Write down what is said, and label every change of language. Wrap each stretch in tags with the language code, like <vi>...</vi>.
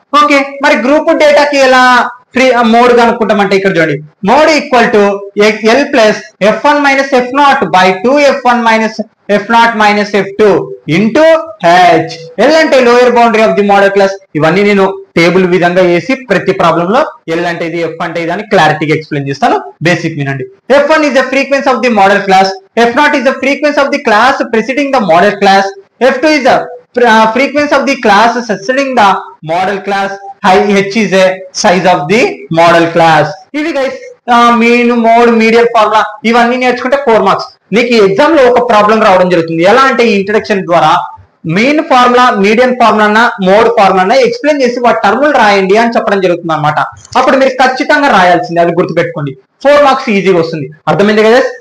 <te>Okay, మరి group డేటాకి ఎలా mode కనుక్కుంటామంటే ఇక్కడ చూడండి mode equal to L+F1 - F0/2 F1 - F0 - F2 into H. L అంటే</te> <en>Lower boundary of the modal class.</en> <te>ఇవన్నీ నేను టేబుల్ విధంగా వేసి ప్రతి ప్రాబ్లం లో ఎల్ అంటే ఇది, ఎఫ్ అంటే ఇది అని క్లారిటీగా ఎక్స్ప్లెయిన్ చేస్తాను. బేసిక్ వినండి.</te> <en>F1 is the frequency of the model class. F0 is the frequency of the class preceding the model class. F2 is the frequency of the class succeeding the model class. H is a size of the model class.</en> <te>ఇవి guys mean, mode, medium formula ఇవన్నీ నేర్చుకుంటే 4 marks. నీకు exam లో ఒక problem రావడం జరుగుతుంది. ఎలా అంటే ఈ ఇంట్రడక్షన్ ద్వారా main formula, medium formula, mode formula explain చేసి వాటి టర్ములు రాయండి అని చెప్పడం జరుగుతుంది అనమాట. అప్పుడు మీరు ఖచ్చితంగా రాయాల్సింది, అది గుర్తుపెట్టుకోండి. 4 మార్క్స్ ఈజీగా వస్తుంది. అర్థమైంది కదా?</te>